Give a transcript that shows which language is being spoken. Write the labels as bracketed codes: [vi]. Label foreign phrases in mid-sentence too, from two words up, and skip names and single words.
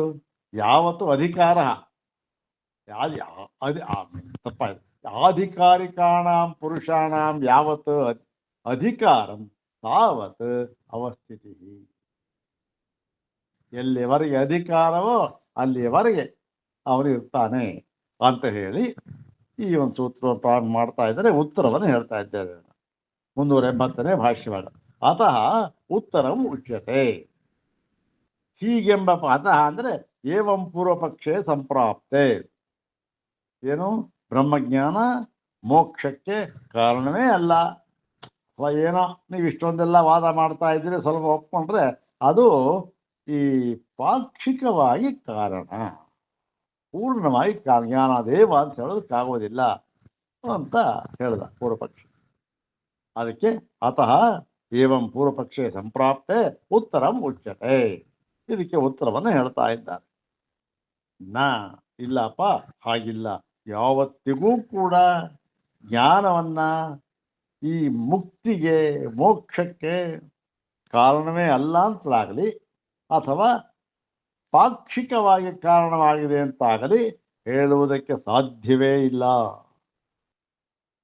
[sa] ಯಾವತ್ತು ಅಧಿಕಾರ, ತಪ್ಪಾಯ್ತು, ಆಧಿಕಾರಿಕಾಣಾಂ ಪುರುಷಾಣಾಂ ಯಾವತ್ತು ಅಧಿಕಾರಂ ತಾವತ್ ಅವಸ್ಥಿತಿ. [kn] ಎಲ್ಲಿವರೆಗೆ ಅಧಿಕಾರವೋ ಅಲ್ಲಿಯವರೆಗೆ ಅವನು ಇರ್ತಾನೆ ಅಂತ ಹೇಳಿ ಈ ಒಂದು ಸೂತ್ರವನ್ನು ಪ್ರಾರಂಭ ಮಾಡ್ತಾ ಇದ್ದಾರೆ. ಉತ್ತರವನ್ನು ಹೇಳ್ತಾ ಇದ್ದಾರೆ. 380ನೇ ಭಾಷ್ಯವಾದ [sa] ಅತಃ ಉತ್ತರಂ ಉಚ್ಯತೆ. ಹೀಗೆಂಬ ಅತಃ ಅಂದರೆ ಏವಂ ಪೂರ್ವಪಕ್ಷೆ ಸಂಪ್ರಾಪ್ತೆ. [kn] ಏನು? ಬ್ರಹ್ಮಜ್ಞಾನ ಮೋಕ್ಷಕ್ಕೆ ಕಾರಣವೇ ಅಲ್ಲ, ಅಥವಾ ಏನೋ ನೀವು ಇಷ್ಟೊಂದೆಲ್ಲ ವಾದ ಮಾಡ್ತಾ ಇದ್ದೀರಿ, ಸ್ವಲ್ಪ ಒಪ್ಕೊಂಡ್ರೆ ಅದು ಈ ಪಾಕ್ಷಿಕವಾಗಿ ಕಾರಣ, ಪೂರ್ಣವಾಗಿ ಜ್ಞಾನದೇವ ಅಂತ ಹೇಳೋದಕ್ಕಾಗೋದಿಲ್ಲ ಅಂತ ಹೇಳ್ದ ಪೂರ್ವಪಕ್ಷ. [sa] ಅದಕ್ಕೆ ಅತಃ ಏವಂ ಪೂರ್ವಪಕ್ಷೆ ಸಂಪ್ರಾಪ್ತೆ ಉತ್ತರಂ ಉಚ್ಯತೆ. [kn] ಇದಕ್ಕೆ ಉತ್ತರವನ್ನು ಹೇಳ್ತಾ ಇದ್ದಾರೆ. ಇಲ್ಲಪ್ಪ, ಹಾಗಿಲ್ಲ. ಯಾವತ್ತಿಗೂ ಕೂಡ ಜ್ಞಾನವನ್ನ ಈ ಮುಕ್ತಿಗೆ ಮೋಕ್ಷಕ್ಕೆ ಕಾರಣವೇ ಅಲ್ಲ ಅಂತಲಾಗಲಿ, ಅಥವಾ ಪಾಕ್ಷಿಕವಾಗಿ ಕಾರಣವಾಗಿದೆ ಅಂತಾಗಲಿ ಹೇಳುವುದಕ್ಕೆ ಸಾಧ್ಯವೇ ಇಲ್ಲ.